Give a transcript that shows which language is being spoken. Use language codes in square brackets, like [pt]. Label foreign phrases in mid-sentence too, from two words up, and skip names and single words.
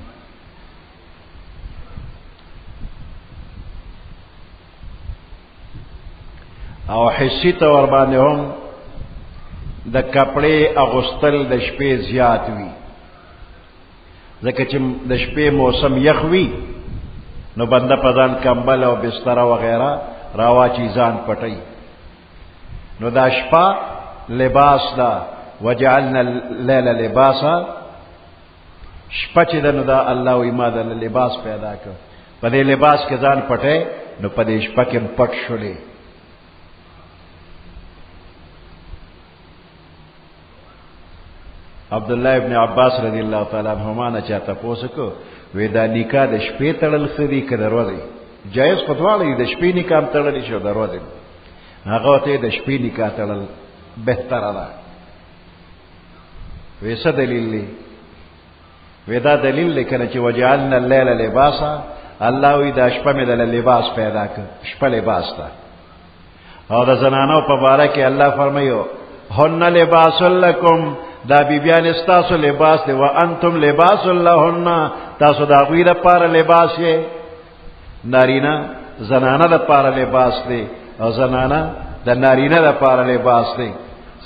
[ps] او حسی طور باندې هم د کپړې اغوستل د شپې زیات وي، ځکه چې د شپې موسم یخ وي نو بنده په ځان کمبل او بستره وغیره راواچي ځان پټوي. نو دا شپه لباس ده. [ar] وجعلنا الليل لباسا، [ps] شپه چې ده نو دا الله وی ما د لباس پیدا کړ، په دې لباس کې ځان پټې نو په دې شپه کې پټ شولې. عبداللہ ابن عباس [ar] رضی اللہ تعالیٰ عنہما [ps] نه چا تپوس کو وی دا نکاح د شپې تړل ښه دي که د ورځې؟ جایز خو دواړه دي، د شپې نکاح هم تړلی شي او د ورځې. هغه ورته د شپې نکاح تړل بهتره ده. وی څه دلیل دی؟ وی دا دلیل دی کنه چې [ar] وجعلنا اللیل لباسا، [ps] الله وی دا شپه مې دله لباس پیدا کړ، شپه لباس ده. او د زنانو په باره کې الله فرمایو [ar] هن لباس لکم، [ps] دا بیبیان ستاسو لباس دی. [ar] وانتم لباس لهن، [ps] تاسو د هغوی دپاره لباس یې. نارینه زنانه دپاره لباس دی او زنانه د نارینه دپاره لباس دی.